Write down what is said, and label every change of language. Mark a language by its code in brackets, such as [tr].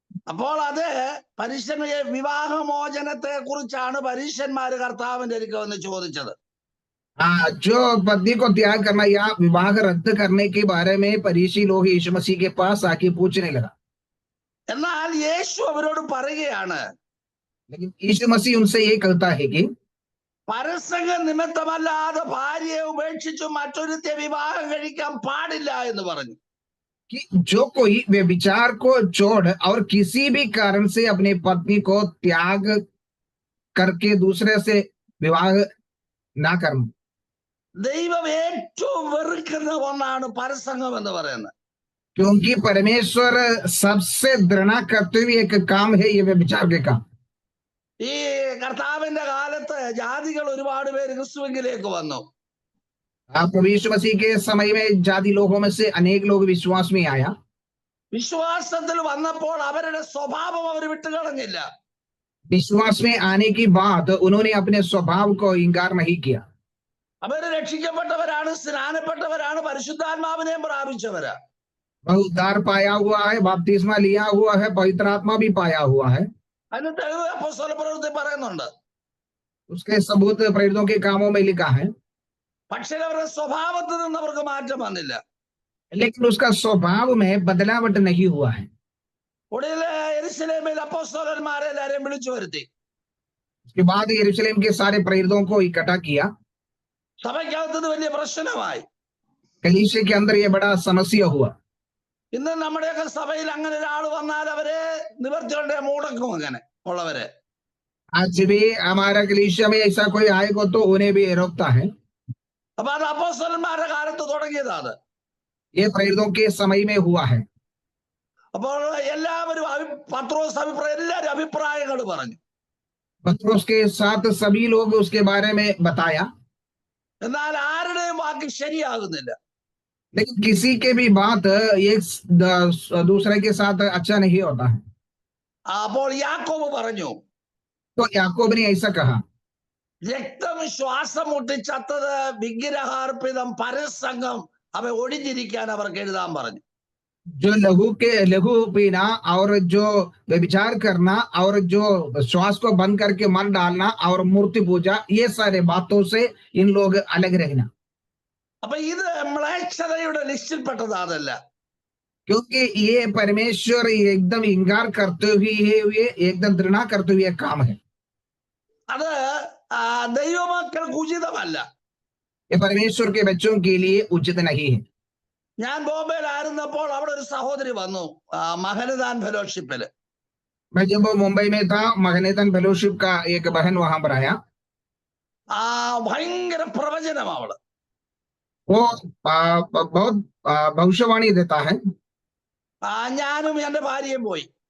[ml] അപ്പോൾ അത് പരീക്ഷന് വിവാഹമോചനത്തെ കുറിച്ചാണ് പരീക്ഷന്മാര് കർത്താവിന്റെ അടുക്കൽ വന്ന് ചോദിച്ചത്. [hi] जो पत्नी को त्याग करना या विवाह रद्द करने के बारे में फरीसी लोग यीशु मसीह के पास आके पूछने लगा, [ml] എന്നാൽ യേശു അവരോട് പറയുകയാണ്, [hi] लेकिन यीशु मसीह उनसे ये कहता है कि [ml] പരസംഗ നിമിത്തമല്ലാതെ ഭാര്യയെ ഉപേക്ഷിച്ചു മറ്റൊരുത്തെ വിവാഹം കഴിക്കാൻ പാടില്ല എന്ന് പറഞ്ഞു. [hi] कि जो कोई व्यभिचार को छोड़ और किसी भी कारण से अपनी पत्नी को त्याग करके दूसरे से विवाह ना करना, [ml] ദൈവം ഏറ്റവും വെറുക്കുന്ന ഒന്നാണ് പരസംഗം എന്ന് പറയുന്നത്. [hi] क्योंकि परमेश्वर सबसे घृणा करते हुए एक काम है ये व्यभिचार के काम. [ml] ഈ കർത്താവിന്റെ കാലത്ത് ജാതികൾ ഒരുപാട് പേര് ക്രിസ്തുവിലേക്ക് വന്നു. [hi] प्रभु यीशु मसीह के समय में जाति लोगों में से अनेक लोग विश्वास में आया. [ml] വിശ്വാസത്തിൽ വന്നപ്പോൾ അവരുടെ സ്വഭാവം അവർ വിട്ടുകളഞ്ഞില്ല. [hi] विश्वास में आने की बात उन्होंने अपने स्वभाव को इंकार नहीं किया. [ml] അവര് രക്ഷിക്കപ്പെട്ടവരാണ്, സ്നാനപ്പെട്ടവരാണ്, പരിശുദ്ധാത്മാവിനെയും പ്രാപിച്ചവരാ. [hi] वह उद्धार पाया हुआ है, बपतिस्मा लिया हुआ है, पवित्र आत्मा भी पाया हुआ है. [ml] അതിന് തെളിവ് അപ്പോസ്തല പ്രവൃത്തി പറയുന്നുണ്ട്. [hi] उसके सबूत प्रेरितों के कामों में लिखा है. [ml] പക്ഷേ അവരുടെ സ്വഭാവത്തിൽ നിന്ന് അവർക്ക് മാറ്റം വന്നില്ല. [hi] लेकिन उसका स्वभाव में बदलावट नहीं हुआ है. [ml] ഒടുവിൽ യെരൂശലേമിൽ അപ്പോസ്തലന്മാരെ എല്ലാരെയും വിളിച്ചു വരുത്തി. [hi] उसके बाद यरूशलेम के सारे प्रेरितों को इकट्ठा किया. [ml] സഭയ്ക്കകത്ത് വലിയ പ്രശ്നമായി. [hi] कलीसिया के अंदर ये बड़ा समस्या हुआ. [ml] ഇന്ന് നമ്മുടെയൊക്കെ സഭയിൽ അങ്ങനെ ഒരാൾ വന്നാൽ അവരെ നിവർത്തികളുടെ മുടക്കും അങ്ങനെ ഉള്ളവരെ. [hi] आज भी हमारा कलीसिया में ऐसा कोई आएगा तो उन्हें भी रोकता है. [ml] അപ്പൊ അത് അപ്പോസ്തലന്മാരുടെ കാലത്ത് തുടങ്ങിയതാ അത്. [hi] ये प्रेरितों के समय में हुआ है. [ml] അപ്പോൾ എല്ലാവരും പത്രോസ് എല്ലാവരും അഭിപ്രായങ്ങൾ പറഞ്ഞു. [hi] पत्रोस के साथ सभी लोग उसके बारे में बताया, [ml] എന്നാൽ ആരുടെയും വാക്ക് ശരിയാകുന്നില്ല. [hi] लेकिन किसी के भी बात एक दूसरे के साथ अच्छा नहीं होता है. [ml] അപ്പോൾ യാക്കോബ് പറഞ്ഞു, [hi] तो याकूब ने ऐसा कहा, [ml] രക്തം ശ്വാസം മുട്ടിച്ചത്തത് വിഗ്രഹാർപ്പിതം പരസംഗം അവ ഒഴിഞ്ഞിരിക്കാൻ അവർക്ക് എഴുതാൻ പറഞ്ഞു. [hi] जो लघु पीना और जो व्यभिचार करना और जो श्वास को बंद करके मर डालना और मूर्ति पूजा, ये सारे बातों से इन लोग अलग रहना. [ml] അപ്പൊ ഇത് മ്ലേച്ഛതയുടെ ലിസ്റ്റിൽപ്പെട്ടത് അതല്ല. [hi] क्योंकि ये परमेश्वर एकदम इंकार करते हुए एकदम घृणा करते हुए काम है. [ml] അത് ദൈവമക്കൾക്ക് ഉചിതമല്ല. [hi] ये परमेश्वर के बच्चों के लिए उचित नहीं है. [ml] ഞാൻ ബോംബെയിലായിരുന്നപ്പോൾ അവിടെ ഒരു സഹോദരി വന്നു മഹനദാൻ ഫെലോഷിപ്പില്. [hi] मैं जब मुंबई में था, महनेतन फेलोशिप का एक बहन वहां पर आया. [ml] ഭയങ്കര പ്രവചനം അവള്. [hi] वो बहुत भविष्यवाणी देता है. [ml] ഞാനും എന്റെ ഭാര്യയും പോയി.